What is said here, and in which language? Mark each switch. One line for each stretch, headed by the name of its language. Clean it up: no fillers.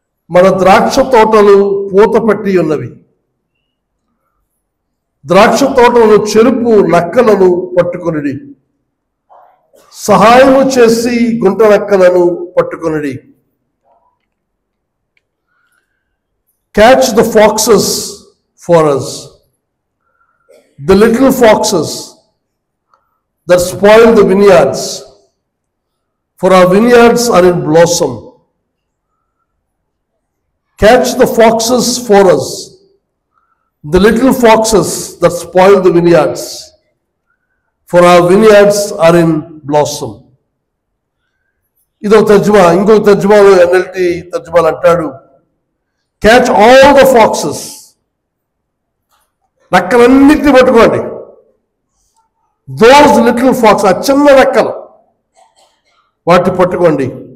Telugu: మన ద్రాక్ష తోటలు పూతపట్టి ఉన్నవి, ద్రాక్ష తోటలను చెరుపు నక్కలను పట్టుకొనిడి, సహాయము చేసి గుంట నక్కలను పట్టుకొనిడి.
English: Catch the foxes for us, the little foxes that spoil the vineyards, for our vineyards are in blossom. Catch the foxes for us, the little foxes that spoil the vineyards, for our vineyards are in blossom.
Telugu: ఇదో తర్జుమా. ఇంకొక తర్జుమాలో NLT తర్జుమాలు అంటాడు,
English: catch all the foxes,
Telugu: నక్కలన్నిటిని పట్టుకోండి.
English: those little fox,
Telugu: ఆ చిన్న నక్కలు, వాటిని పట్టుకోండి.